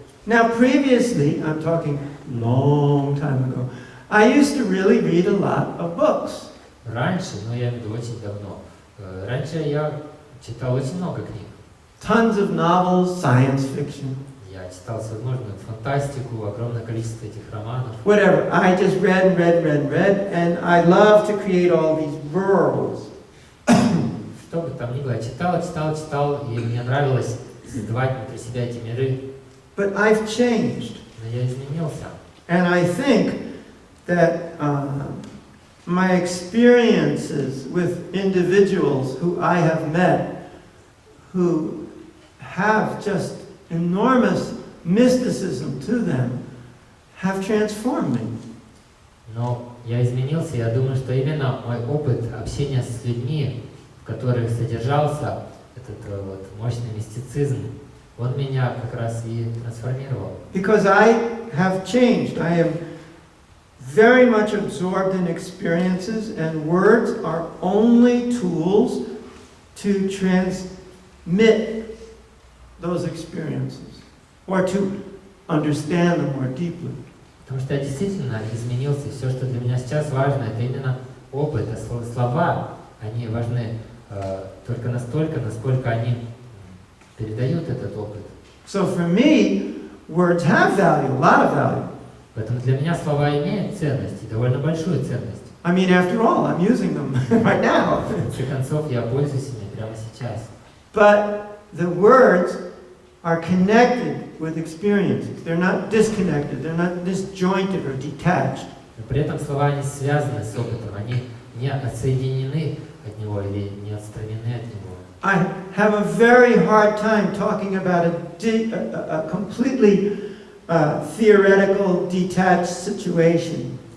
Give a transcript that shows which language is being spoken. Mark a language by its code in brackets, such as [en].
[en] Now, previously, I'm talking long time ago, I used to really read a lot of books. [ru] Раньше, но я имею в виду очень давно, раньше я читал очень много книг. [en] Tons of novels, science fiction. [ru] Я читал всевозможную фантастику, огромное количество этих романов. [en] Whatever. I just read, and I love to create all these worlds. [ru] Что бы там ни было, я читал, и мне нравилось создавать внутри себя эти миры. [en] But I've changed. [ru] Но я изменился. [en] And I think that my experiences with individuals who I have met who have just enormous mysticism to them have transformed me. [ru] Но я изменился, я думаю, что именно мой опыт общения с людьми, в которых содержался этот вот мощный мистицизм, он меня как раз и трансформировал. [en] Because I have changed. I am very much absorbed in experiences, and words are only tools to transmit those experiences or to understand them more deeply. [ru] Потому что я действительно изменился, и все, что для меня сейчас важно, это именно опыт, а слова, они важны только настолько, насколько они передают этот опыт. [en] So for me, words have value, a lot of value. [ru] Поэтому для меня слова имеют ценность, и довольно большую ценность. [en] I mean, after all, I'm using them right now. [ru] В конце концов, я пользуюсь ими прямо сейчас. [en] But the words are connected with experiences. They're not disconnected. They're not disjointed or detached. [ru] Но при этом слова, они связаны с опытом, они не отсоединены от него или не отстранены от него. [en] I have a very hard time talking about a completely theoretical, detached situation.